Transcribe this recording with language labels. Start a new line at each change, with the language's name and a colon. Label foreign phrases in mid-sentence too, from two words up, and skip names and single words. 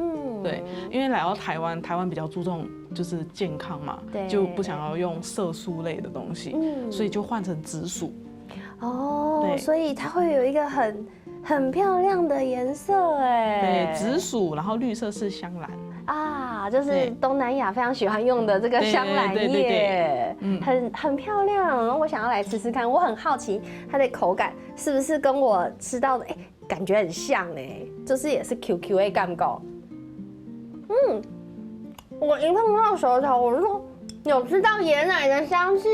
Chinese: 對，因為來到台灣比較注重就是健康嘛，就不想要用色素類的東西，所以就換成紫薯。哦，所以它會有一個很漂亮的顏色哎。對，紫薯，然後綠色是香蘭啊，就是東南亞非常喜歡用的這個香蘭葉，很漂亮。然後我想要來吃吃看，我很好奇它的口感是不是跟我吃到的感覺很像哎，就是也是 QQ 的感覺。我一碰到舌頭，我就說有吃到椰奶的香氣。